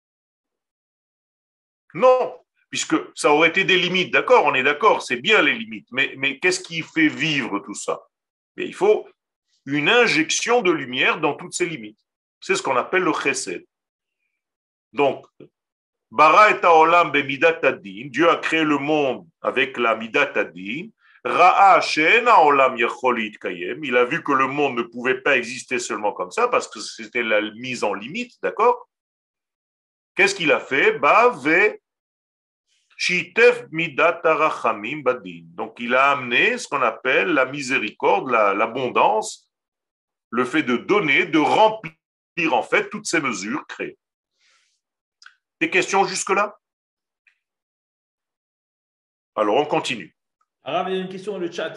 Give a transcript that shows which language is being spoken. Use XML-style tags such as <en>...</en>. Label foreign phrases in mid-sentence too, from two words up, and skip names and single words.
<fr>Non, puisque ça aurait été des limites. D'accord, on est d'accord, c'est bien les limites. Mais qu'est-ce qui fait vivre tout ça? Mais il faut une injection de lumière dans toutes ces limites. C'est ce qu'on appelle le chesed.</fr> <he>Donc, ברא את העולם במדת הדין,</he> <fr>Dieu a créé le monde avec la</fr> <he>מדת הדין. ראה שאין העולם יכול להתקיים,</he> <fr>il a vu que le monde ne pouvait pas exister seulement comme ça parce que c'était la mise en limite, d'accord? Qu'est-ce qu'il a fait?</fr> <he>ושיתף מדת הרחמים בדין.</he> <fr>Donc il a amené ce qu'on appelle la miséricorde, l'abondance, le fait de donner, de remplir en fait toutes ces mesures créées. Des questions jusque-là? Alors on continue. Arabe, il y a une question dans le chat.</fr>